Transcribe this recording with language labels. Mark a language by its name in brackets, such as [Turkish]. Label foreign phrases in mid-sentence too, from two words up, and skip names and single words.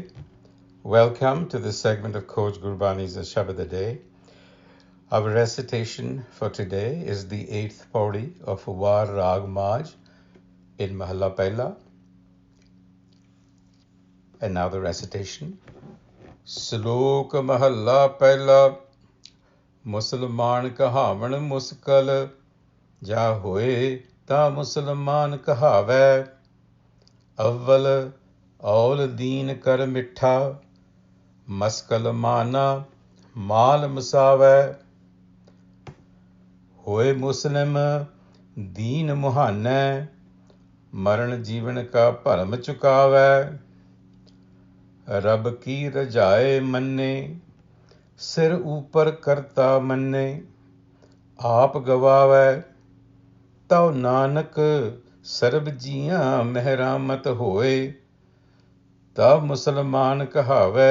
[English] Welcome to this segment of Coach Gurbani's a-sabad-a-day. Our recitation for today is the 8th pauri of War Rag Maj in Mahalla Pehla. And now the recitation. Slok Mahalla Pehla, [Punjabi] ਮੁਸਲਮਾਨ ਕਹਾਵਣ ਮੁਸਕਲ, ਜਾ ਹੋਇ ਤਾ ਮੁਸਲਮਾਨ ਕਹਾਵੈ, ਅਵਲ ਅਉਲ ਦੀਨ ਕਰ ਮਿਠਾ, ਮਸਕਲ ਮਾਨਾ ਮਾਲ ਮੁਸਾਵੈ, ਹੋਇ ਮੁਸਲਿਮ ਦੀਨ ਮੁਹਾਣੈ, ਮਰਣ ਜੀਵਣ ਕਾ ਭਰਮ ਚੁਕਾਵੈ, ਰਬ ਕੀ ਰਜਾਇ ਮੰਨੇ, ਸਿਰ ਉਪਰ ਕਰਤਾ ਮੰਨੇ, ਆਪ ਗਵਾਵੈ, ਤਉ ਨਾਨਕ ਸਰਬ ਜੀਆਂ ਮਿਹਰੰਮਤ ਹੋਇ, ਤਬ ਮੁਸਲਮਾਨ ਕਹਾਵੈ।